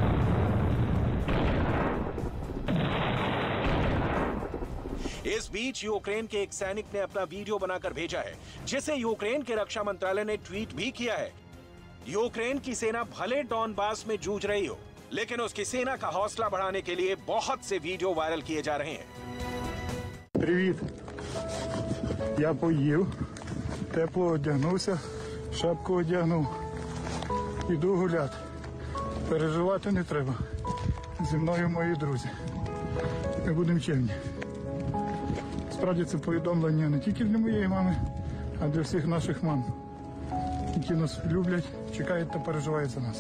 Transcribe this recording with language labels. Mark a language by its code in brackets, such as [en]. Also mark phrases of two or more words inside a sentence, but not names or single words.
[hi] इस बीच यूक्रेन के एक सैनिक ने अपना वीडियो बनाकर भेजा है, जिसे यूक्रेन के रक्षा मंत्रालय ने ट्वीट भी किया है। यूक्रेन की सेना भले डॉनबास में जूझ रही हो, लेकिन उसकी सेना का हौसला बढ़ाने के लिए बहुत से वीडियो वायरल किए जा रहे हैं। [uk] Привіт. Я поїв, тепло одягнувся, шапку одягнув. Іду гуляти. Переживати не треба. Зі мною мої друзі. Ми будемо чемні. Справді це повідомлення не тільки для моєї мами, а для всіх наших мам, які нас люблять, чекають та переживають за нас.